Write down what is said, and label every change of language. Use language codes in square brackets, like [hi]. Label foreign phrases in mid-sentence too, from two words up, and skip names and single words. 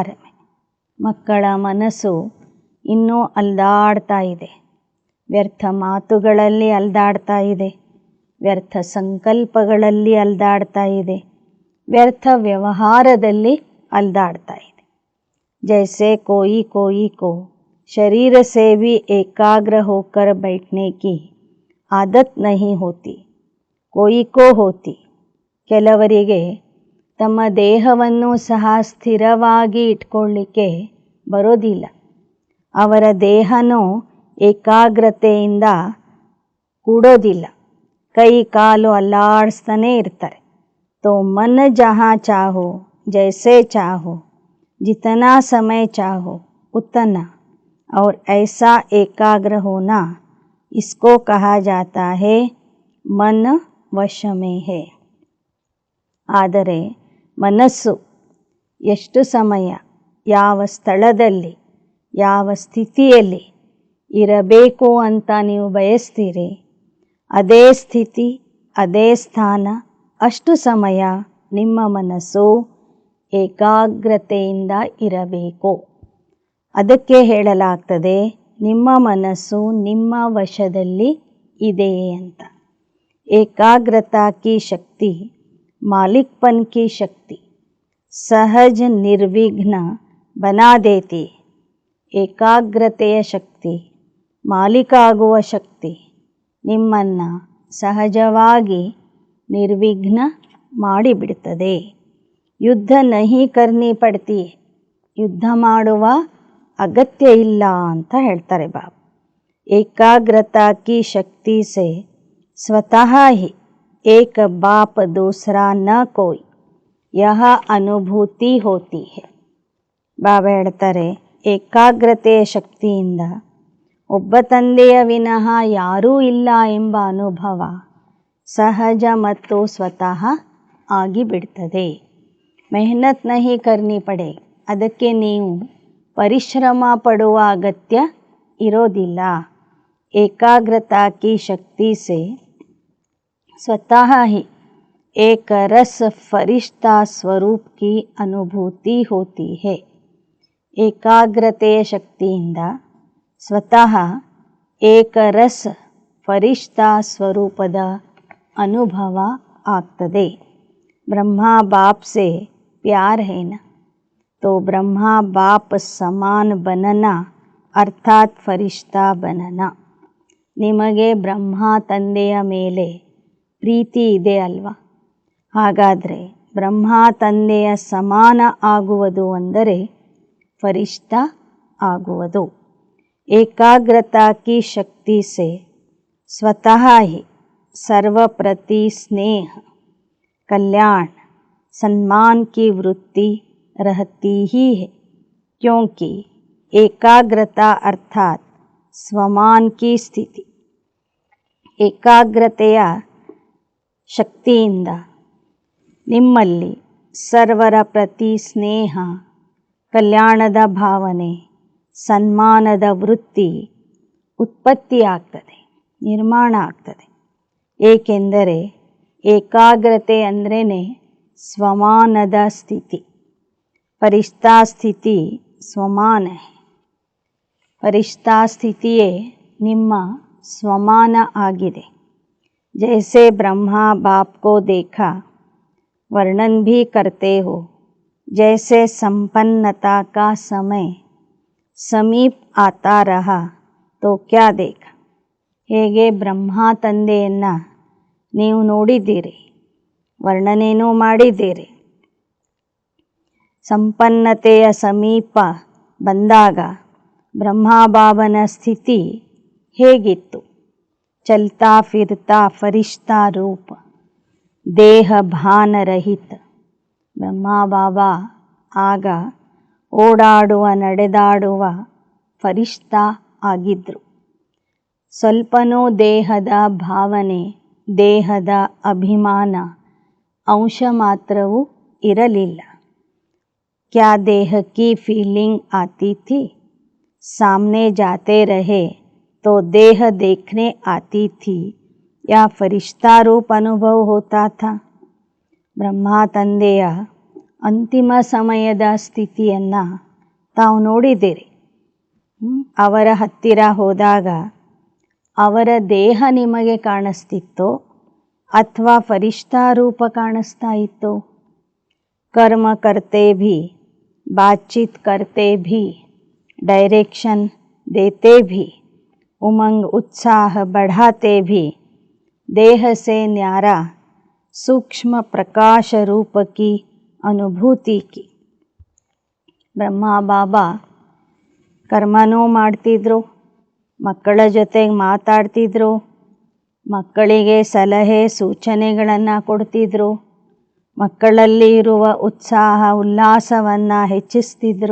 [kn] ಮಕ್ಕಳ ಮನಸ್ಸು ಇನ್ನೂ ಅಲ್ದಾಡ್ತಾ ಇದೆ. ವ್ಯರ್ಥ ಮಾತುಗಳಲ್ಲಿ ಅಲ್ದಾಡ್ತಾ ಇದೆ, ವ್ಯರ್ಥ ಸಂಕಲ್ಪಗಳಲ್ಲಿ ಅಲ್ದಾಡ್ತಾ ಇದೆ, ವ್ಯರ್ಥ ವ್ಯವಹಾರದಲ್ಲಿ ಅಲ್ದಾಡ್ತಾ ಇದೆ. [hi] जैसे कोई कोई को शरीर से भी एकाग्र होकर बैठने की आदत नहीं होती, कोई को होती. [kn] ಕೆಲವರಿಗೆ ತಮ್ಮ ದೇಹವನ್ನು ಸಹ ಸ್ಥಿರವಾಗಿ ಇಟ್ಕೊಳ್ಳಿಕ್ಕೆ ಬರೋದಿಲ್ಲ. ಅವರ ದೇಹನೂ ಏಕಾಗ್ರತೆಯಿಂದ ಕೂಡೋದಿಲ್ಲ. ಕೈ ಕಾಲು ಅಲ್ಲಾಡಿಸ್ತಾನೇ ಇರ್ತಾರೆ. [hi] तो मन जहाँ चाहो, जैसे चाहो, जितना समय चाहो उतना, और ऐसा एकाग्र होना, इसको कहा जाता है मन वश में है. [kn] ಆದರೆ ಮನಸ್ಸು ಎಷ್ಟು ಸಮಯ, ಯಾವ ಸ್ಥಳದಲ್ಲಿ, ಯಾವ ಸ್ಥಿತಿಯಲ್ಲಿ ಇರಬೇಕು ಅಂತ ನೀವು ಬಯಸ್ತೀರಿ, ಅದೇ ಸ್ಥಿತಿ, ಅದೇ ಸ್ಥಾನ, ಅಷ್ಟು ಸಮಯ ನಿಮ್ಮ ಮನಸ್ಸು ಏಕಾಗ್ರತೆಯಿಂದ ಇರಬೇಕು. ಅದಕ್ಕೆ ಹೇಳಲಾಗ್ತದೆ ನಿಮ್ಮ ಮನಸ್ಸು ನಿಮ್ಮ ವಶದಲ್ಲಿ ಇದೆ ಅಂತ. [hi] एकाग्रता की शक्ति मालिकपन की शक्ति सहज निर्विघ्न बना देती. [kn] ಏಕಾಗ್ರತೆಯ ಶಕ್ತಿ, ಮಾಲೀಕ ಆಗುವ ಶಕ್ತಿ ನಿಮ್ಮನ್ನು ಸಹಜವಾಗಿ ನಿರ್ವಿಘ್ನ ಮಾಡಿಬಿಡ್ತದೆ. [hi] युद्ध नहीं करनी पड़ती, [kn] ಯುದ್ಧ ಮಾಡುವ ಅಗತ್ಯ ಇಲ್ಲ ಅಂತ ಹೇಳ್ತಾರೆ ಬಾಬಾ. [hi] एकाग्रता की शक्ति से स्वतः ही एक बाप दूसरा न कोई, यह अनुभूति होती है. [kn] ಬಾಬಾ ಹೇಳ್ತಾರೆ ಏಕಾಗ್ರತೆಯ ಶಕ್ತಿಯಿಂದ ಒಬ್ಬ ತಂದೆಯ ವಿನಃ ಯಾರೂ ಇಲ್ಲ ಎಂಬ ಅನುಭವ ಸಹಜ ಮತ್ತು ಸ್ವತಃ ಆಗಿಬಿಡ್ತದೆ. [hi] मेहनत नहीं करनी पड़े, [kn] ಅದಕ್ಕೆ ನೀವು ಪರಿಶ್ರಮ ಪಡುವ ಅಗತ್ಯ ಇರೋದಿಲ್ಲ. [hi] एकाग्रता की शक्ति से स्वतः ही एक रस फरिश्ता स्वरूप की अनुभूति होती है. [kn] ಏಕಾಗ್ರತೆಯ ಶಕ್ತಿಯಿಂದ ಸ್ವತಃ ಏಕರಸ ಫರಿಶ್ತಾ ಸ್ವರೂಪದ ಅನುಭವ ಆಗ್ತದೆ. [hi] ब्रह्मा बाप से प्यार है ना, तो ब्रह्मा बाप समान बनना अर्थात फरिश्ता बनना. [kn] ನಿಮಗೆ ಬ್ರಹ್ಮ ತಂದೆಯ ಮೇಲೆ ಪ್ರೀತಿ ಇದೆ ಅಲ್ವಾ? ಹಾಗಾದರೆ ಬ್ರಹ್ಮ ತಂದೆಯ ಸಮಾನ ಆಗುವುದು ಅಂದರೆ ಫರಿಶ್ತಾ ಆಗುವುದು. [hi] एकाग्रता की शक्ति से स्वतः ही सर्व प्रति स्नेह कल्याण सम्मान की वृत्ति रहती ही है, क्योंकि एकाग्रता अर्थात स्वमान की स्थिति. [kn] ಏಕಾಗ್ರತೆಯ ಶಕ್ತಿಯಿಂದ ನಿಮ್ಮಲ್ಲಿ ಸರ್ವರ ಪ್ರತಿ ಸ್ನೇಹ, ಕಲ್ಯಾಣದ ಭಾವನೆ, ಸನ್ಮಾನದ ವೃತ್ತಿ ಉತ್ಪತ್ತಿಯಾಗ್ತದೆ, ನಿರ್ಮಾಣ ಆಗ್ತದೆ. ಏಕೆಂದರೆ ಏಕಾಗ್ರತೆ ಅಂದ್ರೇ ಸ್ವಮಾನದ ಸ್ಥಿತಿ. ಫರಿಶ್ತಾ ಸ್ಥಿತಿ ಸ್ವಮಾನ. ಫರಿಶ್ತಾ ಸ್ಥಿತಿಯೇ ನಿಮ್ಮ ಸ್ವಮಾನ ಆಗಿದೆ. [hi] जैसे ब्रह्मा बाप को देखा वर्णन भी करते हो। जैसे संपन्नता का समय समीप आता रहा तो क्या देखा. [kn] ಹೇಗೆ ಬ್ರಹ್ಮ ತಂದೆಯನ್ನು ನೀವು ನೋಡಿದ್ದೀರಿ, ವರ್ಣನೆಯೂ ಮಾಡಿದ್ದೀರಿ. ಸಂಪನ್ನತೆಯ ಸಮೀಪ ಬಂದಾಗ ಬ್ರಹ್ಮಬಾಬನ ಸ್ಥಿತಿ ಹೇಗಿತ್ತು. [hi] चलता फिरता फरिश्ता रूप, देह भानरहित. [kn] ಬ್ರಹ್ಮಬಾಬಾ ಆಗ ಓಡಾಡುವ ನಡೆದಾಡುವ ಫರಿಷ್ಠಾ ಆಗಿದ್ದರು. ಸ್ವಲ್ಪನೂ ದೇಹದ ಭಾವನೆ, ದೇಹದ ಅಭಿಮಾನ ಅಂಶ ಮಾತ್ರವೂ ಇರಲಿಲ್ಲ. [hi] क्या देह की फीलिंग आती थी? सामने जाते रहे तो देह देखने आती थी या फरिश्ता रूप अनुभव होता था. [kn] ಬ್ರಹ್ಮ ತಂದೆಯ ಅಂತಿಮ ಸಮಯದ ಸ್ಥಿತಿಯನ್ನು ತಾವು ನೋಡಿದ್ದೀರಿ. ಅವರ ಹತ್ತಿರ ಹೋದಾಗ ಅವರ ದೇಹ ನಿಮಗೆ ಕಾಣಿಸ್ತಿತ್ತೋ ಅಥವಾ ಫರಿಷ್ಠಾ ರೂಪ ಕಾಣಿಸ್ತಾ ಇತ್ತೋ. [hi] कर्म करते भी, बातचीत करते भी, डायरेक्शन देते भी, उमंग उत्साह बढ़ाते भी, देह से न्यारा सूक्ष्म प्रकाश रूप की अनुभूति की. [kn] ಬ್ರಹ್ಮ ಬಾಬಾ ಕರ್ಮನೂ ಮಾಡ್ತಿದ್ರು, ಮಕ್ಕಳ ಜೊತೆಗೆ ಮಾತಾಡ್ತಿದ್ರು, ಮಕ್ಕಳಿಗೆ ಸಲಹೆ ಸೂಚನೆಗಳನ್ನು ಕೊಡ್ತಿದ್ರು, ಮಕ್ಕಳಲ್ಲಿ ಇರುವ ಉತ್ಸಾಹ ಉಲ್ಲಾಸವನ್ನು ಹೆಚ್ಚಿಸ್ತಿದ್ರು.